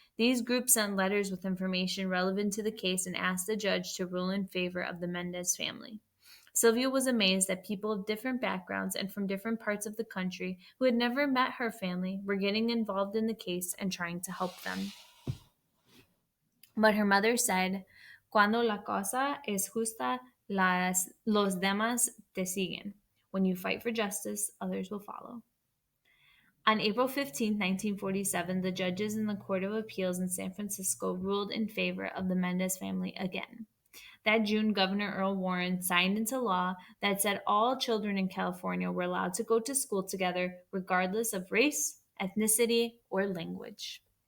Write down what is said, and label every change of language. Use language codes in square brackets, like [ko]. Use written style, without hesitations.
[en] These groups sent letters with information relevant to the case and asked the judge to rule in favor of the Mendez family. Sylvia was amazed that people of different backgrounds and from different parts of the country who had never met her family were getting involved in the case and trying to help them. But her mother said, [es] Cuando la cosa es justa, los demás te siguen. [en] When you fight for justice, others will follow. On April 15, 1947, the judges in the Court of Appeals in San Francisco ruled in favor of the Mendez family again. That June, Governor Earl Warren signed into law that said all children in California were allowed to go to school together regardless of race, ethnicity, or language.